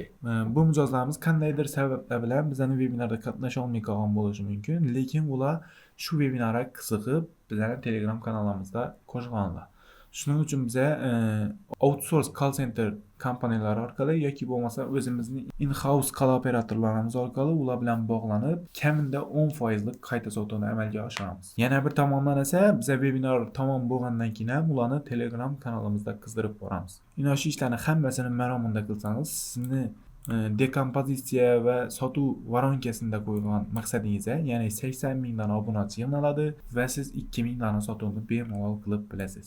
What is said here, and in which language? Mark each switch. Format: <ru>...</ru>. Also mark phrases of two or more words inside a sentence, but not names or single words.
<uz>Bu mijozlarimiz qandaydir sabablar bilan bizning webinarda qatnasha olmay qolgan bo'lishi mumkin, lekin ular shu webinarga qiziqib bizning Telegram kanalimizda qo'shilganlar. Shuning uchun biz</uz> <en>outsource call center</en> <uz>kompaniyalari orqali yoki bo'lmasa o'zimizning</uz> <en>in-house call</en> <uz>operatorlarimiz orqali ular bilan bog'lanib, kamida 10% lik qayta sotuvni amalga oshiramiz. Yana bir tomondan esa biz webinar tamom bo'lgandan keyin ham ularni Telegram kanalimizda qizdirib boramiz. Ino shu ishlarni hammasini maromunda qilsangiz, sizni dekompozitsiya va sotuv varonkasida qo'ygan maqsadingizga, ya'ni 80 000 dan obunachi yig'iladi va siz 2000 dana sotuvni bemalol qilib bilasiz.</uz>